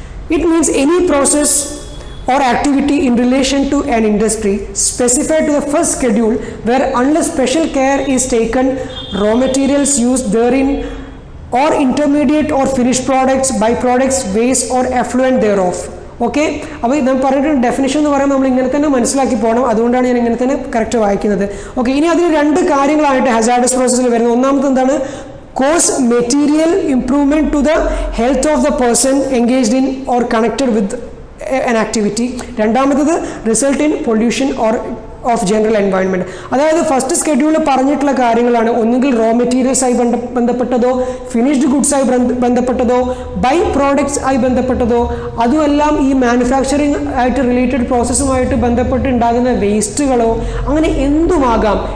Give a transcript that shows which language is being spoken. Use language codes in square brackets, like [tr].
[en] It means any process or activity in relation to an industry specified to the first schedule where unless special care is taken, raw materials used therein or intermediate or finished products, byproducts, waste or effluent thereof. [ml] Okay, അപ്പോൾ നമ്മൾ പറഞ്ഞിട്ടുണ്ട് definition എന്ന് പറയുമ്പോൾ നമ്മൾ ഇങ്ങനെ തന്നെ മനസ്സിലാക്കി പോകണം. അതുകൊണ്ടാണ് ഞാൻ ഇങ്ങനെ തന്നെ കറക്റ്റ് വായിക്കുന്നത്. ഓക്കെ, ഇനി അതിന് രണ്ട് കാര്യങ്ങളായിട്ട് ഹസാർഡസ് പ്രോസസ്സിൽ വരുന്നത്. ഒന്നാമത് എന്താണ്? [en] cause material improvement to the health of the person engaged in or connected with an activity. [ml] രണ്ടാമത്തത് [en] Result in pollution or of general environment. [ml] അതായത് ഫസ്റ്റ് സ്കെഡ്യൂളിൽ പറഞ്ഞിട്ടുള്ള കാര്യങ്ങളാണ്. ഒന്നുകിൽ റോ മെറ്റീരിയൽസ് ആയി ബന്ധപ്പെട്ടതോ, ഫിനിഷ്ഡ് ഗുഡ്സ് ആയി ബന്ധപ്പെട്ടതോ, ബൈ പ്രോഡക്ട്സ് ആയി ബന്ധപ്പെട്ടതോ, അതുമെല്ലാം ഈ മാനുഫാക്ചറിങ് ആയിട്ട് റിലേറ്റഡ് പ്രോസസ്സുമായിട്ട് ബന്ധപ്പെട്ട് ഉണ്ടാകുന്ന വേസ്റ്റുകളോ, അങ്ങനെ എന്തുമാകാം.